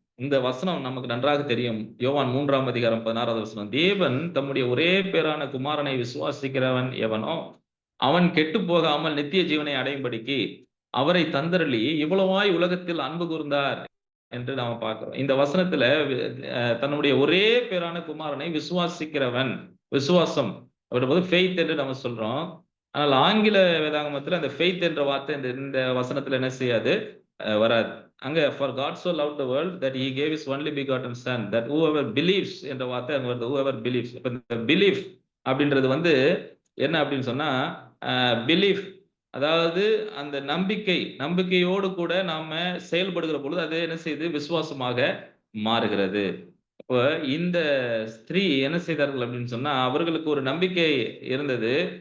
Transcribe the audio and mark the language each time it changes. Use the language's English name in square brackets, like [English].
[Tamil] இந்த வசனம் நமக்கு நன்றாக தெரியும். யோவான் 3ஆம் அதிகாரம் 16வது வசனம், தேவன் தம்முடைய ஒரே பேரான குமாரனை விசுவாசிக்கிறவன் எவனோ அவன் கெட்டு போகாமல் நித்திய ஜீவனை அடையும்படிக்கு அவரை தந்தரளி இவ்வளவாய் உலகத்தில் அன்பு கூர்ந்தார் என்று நாம பார்க்கிறோம். இந்த வசனத்துல தன்னுடைய ஒரே பேரான குமாரனை விசுவாசிக்கிறவன், விசுவாசம் அப்படின்போது ஃபெய்த் என்று நம்ம சொல்றோம். ஆனால் ஆங்கில வேதாகமத்துல அந்த ஃபெய்த் என்ற வார்த்தை இந்த வசனத்துல என்ன செய்யாது, வராது. அங்க [English] for God so loved the world that he gave his only begotten son that whoever believes [Tamil] என்ற வார்த்தை அங்க வருது. [English] whoever believes. [Tamil] இப்ப இந்த பிலீஃப் அப்படின்றது வந்து என்ன அப்படின்னு சொன்னா, பிலீஃப் அதாவது அந்த நம்பிக்கையோடு கூட நாம செயல்படுகிற பொழுது அது என்ன செய்யுது, விசுவாசமாக மாறுகிறது. இப்போ இந்த ஸ்திரீ என்ன செய்தார்கள் அப்படின்னு சொன்னா, அவர்களுக்கு ஒரு நம்பிக்கை இருந்தது.